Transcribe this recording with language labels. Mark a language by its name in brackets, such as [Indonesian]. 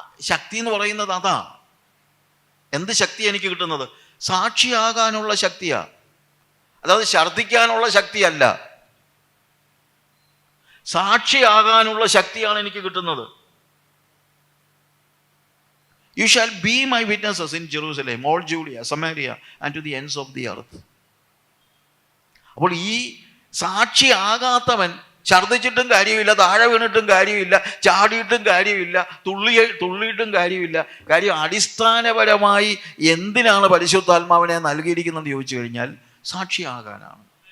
[Malayalam] ശക്തി എന്ന് പറയുന്നത് അതാ. എന്ത് ശക്തി എനിക്ക് കിട്ടുന്നത്? സാക്ഷിയാകാനുള്ള ശക്തിയാ. അതായത് ഛർദ്ദിക്കാനുള്ള ശക്തിയല്ല, സാക്ഷിയാകാനുള്ള ശക്തിയാണ് എനിക്ക് കിട്ടുന്നത്. [English] You shall be my witnesses in Jerusalem, all Judea, Samaria and to the ends of the earth. [Malayalam] അപ്പോൾ ഈ സാക്ഷിയാകാത്തവൻ ഛർദ്ദിച്ചിട്ടും കാര്യമില്ല, താഴെ വീണിട്ടും കാര്യമില്ല, ചാടിയിട്ടും കാര്യമില്ല, തുള്ളിയിട്ടും കാര്യമില്ല. കാര്യം അടിസ്ഥാനപരമായി എന്തിനാണ് പരിശുദ്ധാത്മാവിനെ നൽകിയിരിക്കുന്നത് ചോദിച്ചു കഴിഞ്ഞാൽ സാക്ഷിയാകാനാണ്.